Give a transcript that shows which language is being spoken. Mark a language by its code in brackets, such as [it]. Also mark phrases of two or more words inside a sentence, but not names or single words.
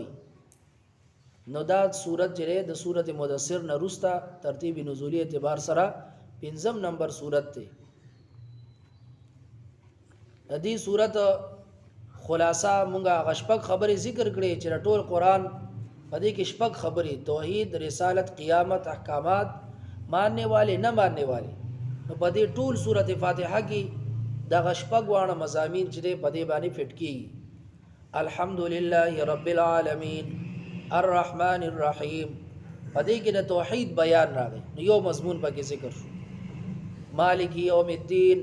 [ps] نو دا صورت چې د سورۃ مدثر نه رستا ترتیب نزولی اعتبار سره 5 نمبر صورت ته. د دې صورت خلاصہ مونږه غشپک خبرې ذکر کړې چې ټول قرآن په دې کې شپږ خبرې توحید رسالت قیامت احکامات [ur] ماننے والے نه ماننے والے. [ps] نو په دې ټول سورۃ فاتحه کې د غشپک وانه مضامین چې په دې باندې فټ کیږي. [ar] الحمدلله رب العالمین الرحمن الرحیم. [ps] په دې کې د توحید بیان راغی نو یو مضمون پکې ذکر شو. [ar] مالک یوم الدین.